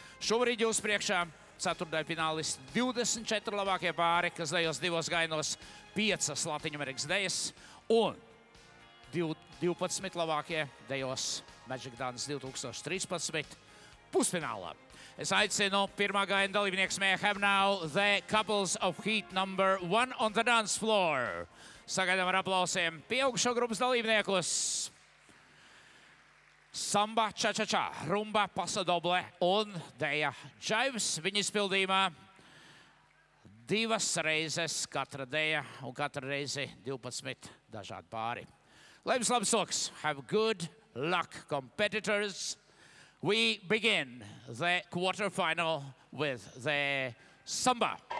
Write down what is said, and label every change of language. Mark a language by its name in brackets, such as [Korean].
[Latvian] Šobrīd jūs priekšā ceturtdaļa finālisti 24 labākie pāri, kas dejos divos gainos, 5 Latvijas dejas un 12 labākie dejos Magic Dance 2013 pusfinālā. Es aicinu pirmā gaina dalībnieks. [English] May I have now the couples of heat number 1 on the dance floor. [Latvian] Sagaidām ar aplausiem pieaugušo grupas dalībniekus. Samba, cha-cha-cha, rumba, pasadoble un deja džaivs. Viņa izpildījumā 2 reizes katra deja un katra reizi 12 dažādi pāri. Lai jums labs soks. [English] Have good luck, competitors. We begin the quarterfinal with the samba.